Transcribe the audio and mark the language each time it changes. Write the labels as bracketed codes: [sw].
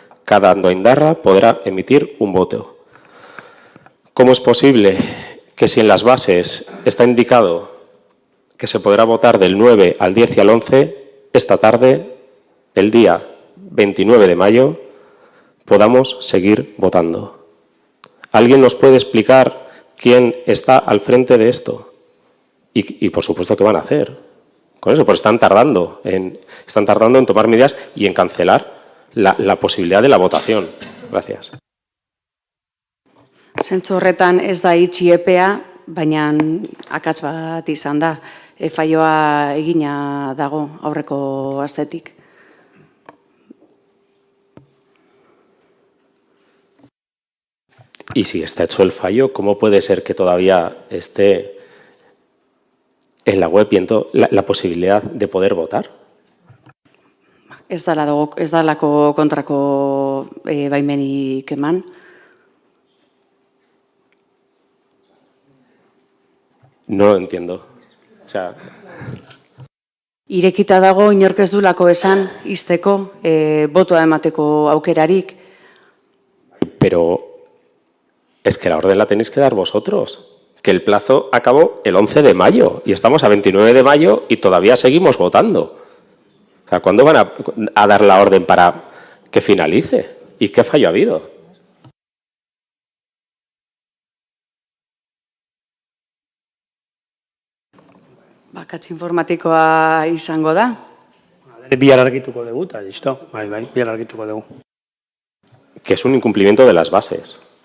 [es] Cada andoaindarra podrá emitir un voto. ¿Cómo es posible que si en las bases está indicado que se podrá votar del 9 al 10 y al 11, esta tarde, el día 29 de mayo, podamos seguir votando? ¿Alguien nos puede explicar quién está al frente de esto? Y por supuesto, ¿qué van a hacer con eso? Porque están tardando en tomar medidas y en cancelar la posibilidad de la votación. Gracias. [eu] Zentzu horretan ez da itxi epea, baina akats bat izan da. Faioa egina dago aurreko astetik. [es] Y si está hecho el fallo, ¿cómo puede ser que todavía esté en la web viendo la posibilidad de poder votar? [eu] Ez dalako kontrako baimenik eman. [es] No lo entiendo. O sea, [eu] Irekita dago inork ez dulako esan izteko, botoa emateko aukerarik. [es] pero es que la orden la tenéis que dar vosotros. que el plazo acabó el 11 de mayo y estamos a 29 de mayo y todavía seguimos votando. O sea, ¿cuándo van a dar la orden para que finalice? ¿Y qué fallo ha habido? [eu] Bakatz informatikoa izango da. Bihar argituko dugu, eta listo. Bai, bihar argituko dugu. [es] Que es un incumplimiento de las bases.